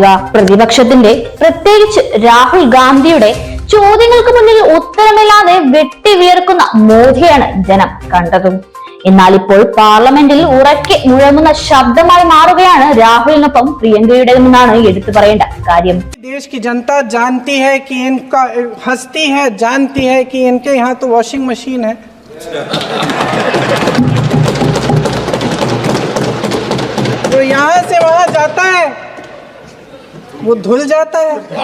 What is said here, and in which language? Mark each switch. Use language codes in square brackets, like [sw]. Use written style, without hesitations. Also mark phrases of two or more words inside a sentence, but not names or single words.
[ml] പ്രതിപക്ഷത്തിന്റെ, പ്രത്യേകിച്ച് രാഹുൽ ഗാന്ധിയുടെ ചോദ്യങ്ങൾക്ക് മുന്നിൽ ഉത്തരമില്ലാതെ വെട്ടി വിയർക്കുന്ന മോദിയാണ് ജനം കണ്ടതും. എന്നാൽ ഇപ്പോൾ പാർലമെന്റിൽ ഉറക്കെ മുഴങ്ങുന്ന ശബ്ദമായി മാറുകയാണ് രാഹുലിനൊപ്പം പ്രിയങ്കയുടേതെന്നാണ് എടുത്തു പറയേണ്ട കാര്യം. [hi] देश की जनता जानती है कि इनका हस्ती है, जानती है कि इनके यहाँ तो [en] washing machine [hi] है. तो यहाँ से वहाँ जाता है, वो धुल जाता है.